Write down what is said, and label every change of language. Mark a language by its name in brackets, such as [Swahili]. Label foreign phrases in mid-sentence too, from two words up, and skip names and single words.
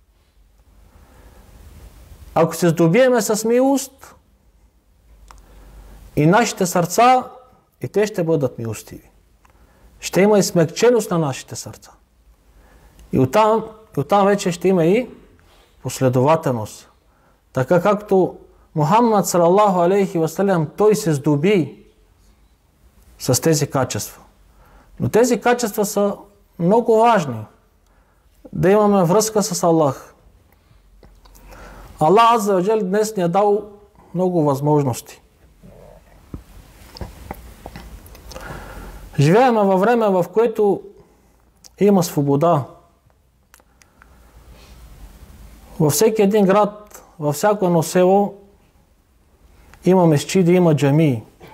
[Bulgarian] Ако се здобиеме с милост, и нашите сърца, и те ще бъдат милостиви. Ще има и смекченост на нашите сърца. И оттам вече ще има и последователност. Така както Мухаммад [Arabic] صلى الله عليه وسلم, [Bulgarian] той се здоби с тези качества. Но тези качества са много важни. Да имаме връзка с Аллах. Аллах [Arabic] عز وجل [Bulgarian] днес ни е дал много възможности. Живеем във време, в което има свобода. Във всеки един град, във всяко едно село има месчиди, има джамии.